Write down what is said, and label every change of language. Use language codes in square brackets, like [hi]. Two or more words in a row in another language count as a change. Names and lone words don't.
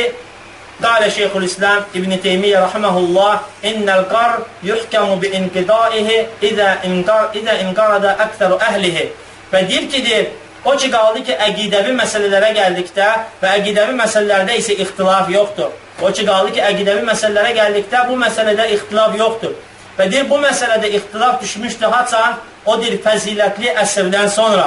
[ar] قال شيخ الإسلام ابن تيمية رحمه الله إن القرن يحكم بانقضائه إذا انقرض أكثر أهله. [az] Və deyir ki, deyir, o ki qaldı ki, əqidəvi məsələlərə gəldikdə və əqidəvi məsələlərdə isə ixtilaf yoxdur. O ki qaldı ki, əqidəvi məsələlərə gəldikdə bu məsələdə ixtilaf yoxdur. Və deyir, bu məsələdə ixtilaf düşmüşdür, haçan o deyir, fəzilətli əsrdən sonra.